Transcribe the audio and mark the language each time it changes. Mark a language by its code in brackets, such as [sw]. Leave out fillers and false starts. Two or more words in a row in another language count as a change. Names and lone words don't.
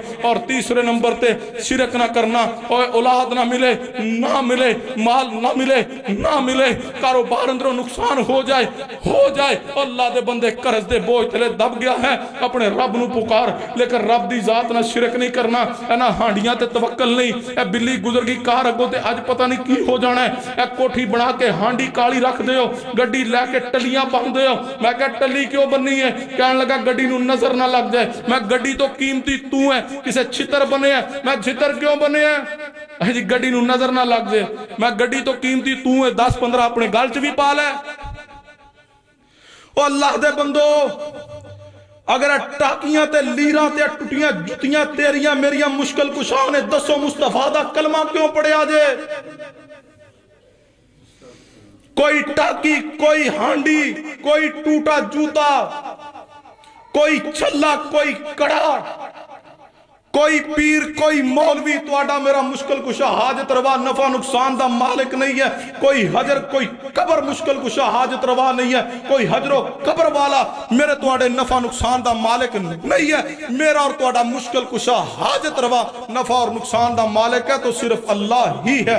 [pa] اور تیسرے نمبر تے شرک نہ کرنا، اور اولاد نہ ملے، نہ ملے، مال نہ ملے، نہ ملے، کاروبار اندروں نقصان ہو جائے، اللہ دے بندے قرض دے بوجھ تلے دب گیا ہے، اپنے رب نو پکار، لیکن رب دی ذات نہ شرک نہیں کرنا. اے نہ ہانڈیاں تے توکل نہیں، اے بلی گزر گئی کار اگوں تے اج پتہ نہیں کی ہو جانا ہے، اے کوٹھی بنا کے ہانڈی کالی رکھ دیو، گڈی لے کے ٹلیاں بن دیو. میں کہا ٹلی کیوں بننی ہے؟ کہنے لگا گڈی نو نظر نہ لگ جائے. میں گڈی تو قیمتی تو ہے، کسے چھتر بنے ہیں، میں چھتر کیوں بنے ہیں؟ جی گڈی نو نظر نہ لگ جائے، میں گڈی تو قیمتی تو ہے، 10-15 اپنے گل چ بھی پا لے. او اللہ دے بندو اگر ٹاکیاں تے لیراں تے ٹوٹیاں جتیاں تیریاں میریاں مشکل کشاں نے دسو مصطفیٰ دا کلمہ کیوں پڑھیا جے؟ کوئی ٹاکی، کوئی ہانڈی، کوئی ٹوٹا جوتا، کوئی چھلا، کوئی کڑا، کوئی پیر کوئی مولوی تواڈا میرا مشکل کشا حاجت روا نفع نقصان دا مالک نہیں ہے، کوئی حجر کوئی قبر مشکل کشا حاجت روا نہیں ہے، کوئی حجر و قبر والا میرے تواڈے نفع نقصان دا مالک نہیں ہے، میرا اور تواڈا مشکل کشا حاجت روا نفع اور نقصان دا مالک ہے تو صرف اللہ ہی ہے۔